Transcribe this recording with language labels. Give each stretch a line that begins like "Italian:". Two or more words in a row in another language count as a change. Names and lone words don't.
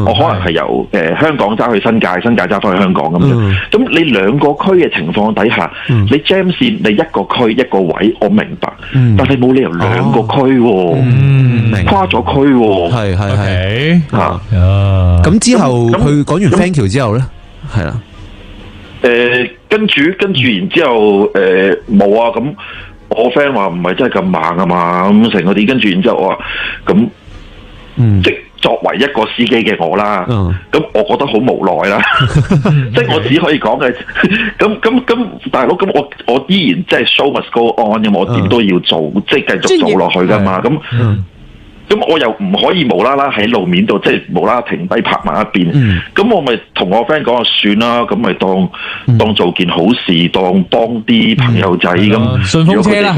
Cantonese: 我可能係由香港揸去新界，新界揸翻去香港咁樣。咁你兩個區嘅情況底下，你 jam 線你一個區一個位，我明白。但係冇理由兩個區喎，跨咗區喎。係嚇。咁之後佢講完
English: thank you
Cantonese: 之後咧，係啦。跟住然之後冇啊，咁我 friend 話唔係真係咁猛啊嘛，咁成嗰啲，跟住然之後我話咁，即作為一個司機嘅我啦，咁我覺得好無奈啦，即係我只可以講嘅，咁大佬，咁我依然即係
English: show must go on
Cantonese: 嘅，我點都要做，即係繼續做落去噶嘛，咁我又唔可以無啦啦喺路面度，即係無啦啦停低泊埋一邊。咁我咪同我 friend 講算啦，咁咪當做件好事，當幫啲朋友仔咁。順風車啦，